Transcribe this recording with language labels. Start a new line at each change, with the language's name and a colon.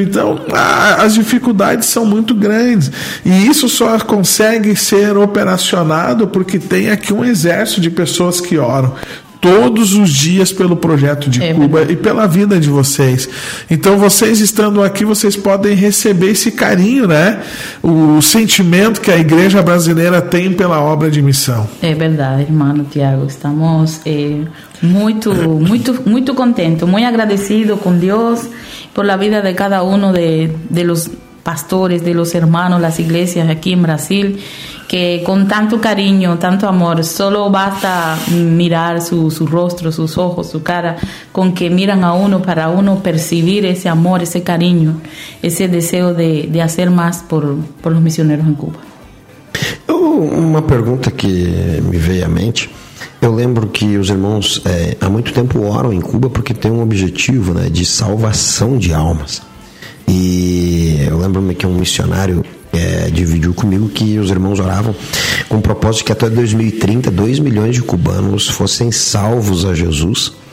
Portuguese: Então as dificuldades são muito grandes. E isso só consegue ser operacionado porque tem aqui um exército de pessoas que oram todos os dias pelo projeto de Cuba e pela vida de vocês. Então, vocês estando aqui, vocês podem receber esse carinho, né? O sentimento que a igreja brasileira tem pela obra de missão. É verdade, irmão Tiago.
Spanish: Estamos muito, muito, muito contentos, muito agradecidos com Deus por
Portuguese: a vida
Spanish: de cada um de los pastores, de los hermanos, las iglesias aquí en Brasil, que con tanto cariño, tanto amor, solo basta mirar su rostro, sus ojos, su cara, con que miran a uno para uno percibir ese amor, ese cariño, ese deseo de hacer más por los misioneros en Cuba. Una pregunta que me
Portuguese: veio a mente. Eu lembro que os irmãos há muito tempo oram em Cuba porque tem um objetivo, né, de salvação de almas. E eu lembro-me que um missionário dividiu comigo que os irmãos oravam com o propósito de que até 2030 2 milhões de cubanos fossem salvos a Jesus.